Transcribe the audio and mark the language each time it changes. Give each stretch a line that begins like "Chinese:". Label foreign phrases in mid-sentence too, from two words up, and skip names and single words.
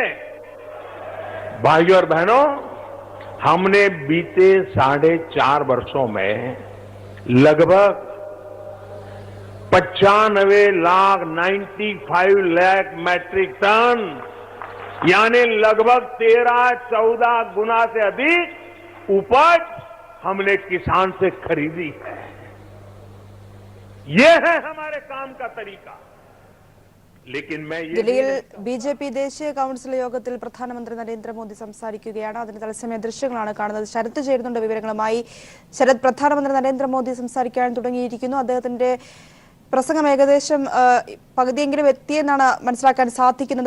Hindi: भाइयों और बहनों, हमने बीते 4.5 वर्षों में लगभग 95 लाख मैट्रिक टन, यानी लगभग 13-14 गुना से अधिक उपज हमने किसान से खरीदी है। यह है हमारे काम का तरीका। लेकिन मैं ये
Malayalam: ദില്ലിയിൽ ബിജെപി ദേശീയ കൗൺസിൽ യോഗത്തിൽ പ്രധാനമന്ത്രി നരേന്ദ്രമോദി സംസാരിക്കുകയാണ്. അതിന്റെ തത്സമയ ദൃശ്യങ്ങളാണ് കാണുന്നത്. ശരത് ചേരുന്നുണ്ട് വിവരങ്ങളുമായി. ശരത്, പ്രധാനമന്ത്രി നരേന്ദ്രമോദി സംസാരിക്കാൻ തുടങ്ങിയിരിക്കുന്നു. അദ്ദേഹത്തിന്റെ പ്രസംഗം ഏകദേശം പകുതിയെങ്കിലും എത്തിയെന്നാണ് മനസ്സിലാക്കാൻ സാധിക്കുന്നത്.